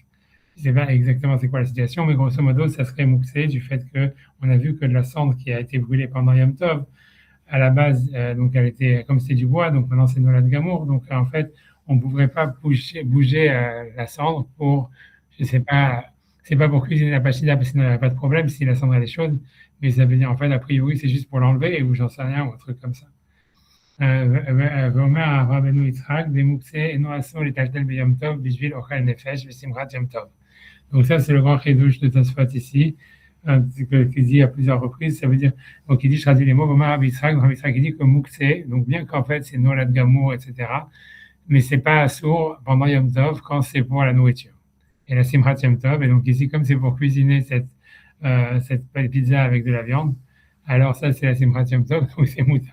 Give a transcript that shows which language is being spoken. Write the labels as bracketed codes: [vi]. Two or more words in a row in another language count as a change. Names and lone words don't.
[fr] Je ne sais pas exactement c'est quoi la situation, mais grosso modo, ça serait mouxé du fait qu'on a vu que de la cendre qui a été brûlée pendant Yom Tov, à la base, donc elle était, comme c'était du bois, donc maintenant c'est [he] נולד גמור, [fr] donc en fait, on ne pourrait pas bouger la cendre pour, je ne sais pas, c'est pas pour cuisiner la pachida, parce qu'il n'y aurait pas de problème si la cendre elle est chaude, mais ça veut dire en fait, a priori, c'est juste pour l'enlever, ou j'en sais rien, ou un truc comme ça. [he] ואומר רבנו יצחק, דמוקצה אינו אסור לטלטל ביום טוב בשביל אוכל נפש ושמחת יום טוב. [fr] Donc ça, c'est le grand chidouche de Tosfot ici, qui dit à plusieurs reprises, ça veut dire, donc il dit, je traduis les mots, Omar Rabbi Yitzhak, il dit que mouxé, donc bien qu'en fait c'est [he] נולד גמור, [fr] etc., mais c'est pas assour pendant Yom Tov quand c'est pour la nourriture. Et la Simchat Yom Tov, et donc ici, comme c'est pour cuisiner cette pizza avec de la viande, alors ça c'est la Simchat Yom Tov, donc c'est moutar.